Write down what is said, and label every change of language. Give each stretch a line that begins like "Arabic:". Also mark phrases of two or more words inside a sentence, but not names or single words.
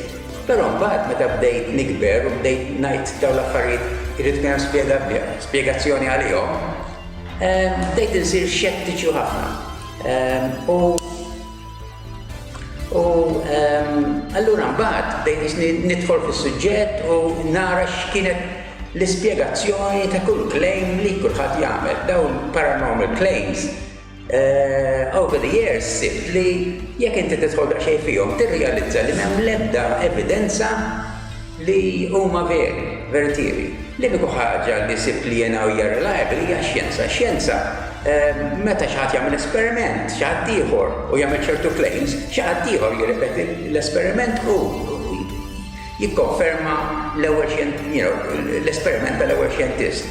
Maltese: Però mbagħad meta bdejt nikber u bdejt ngħid dawn l-affarijiet irid kien hemm spjegazzjoni għalihom, bdejt insir xettiċu ħafna. Allura mbagħad bdejt nidħol fis-suġġett u nara x'kienet l-ispjegazzjoni ta' kull claim li kulħadd jagħmel. Dawn
English: paranormal claims over the years
Maltese: sibt li jekk inti tidħol daqsxejn fihom tirrealizza li m'hemm lebda evidenza li huma veritieri. L-uniku ħaġa li sibt li jiena hija reliable hija x-xjenza. Meta xi ħadd jagħmel esperiment, xi ħadd iehor u jagħmel ċertu claims, xi ħadd ieħor jirrepeti l-esperiment u jikkonferma l-esperiment tal-ewwel xjentist.